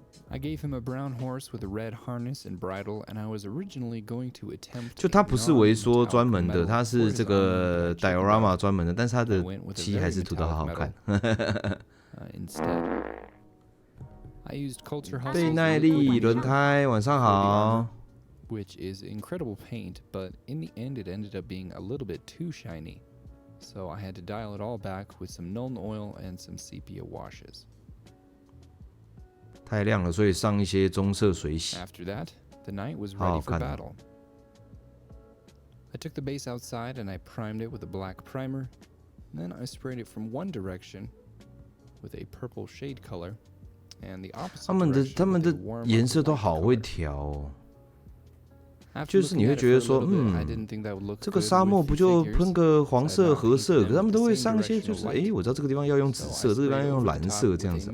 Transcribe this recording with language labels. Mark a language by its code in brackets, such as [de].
[en] I gave him a brown horse with a red harness and bridle, and I was originally going to attempt. [zh] 就他不是微缩专门的，他是这个 diorama 专门的，但是他的漆还是涂得好好看。 [en] Instead, I used culture hustle. [zh] 倍耐力轮胎，晚上好。 [en] Which is incredible paint, but in the end it ended up being a little bit too shiny. So I had to dial it all back with some Nuln oil and some sepia washes. [zh] 太亮了，所以上一些棕色水洗。 [en] After that, the knight was ready for battle. I took the base outside and I primed it with a black primer. Then I sprayed it from one direction with a purple shade color, and the opposite direction. [zh] 他们的颜色都好会调哦。就是你会觉得说，这个沙漠不就喷个黄色、褐色？可是他们都会上一些，就是我知道这个地方要用紫色，这个地方要用蓝色，这样子。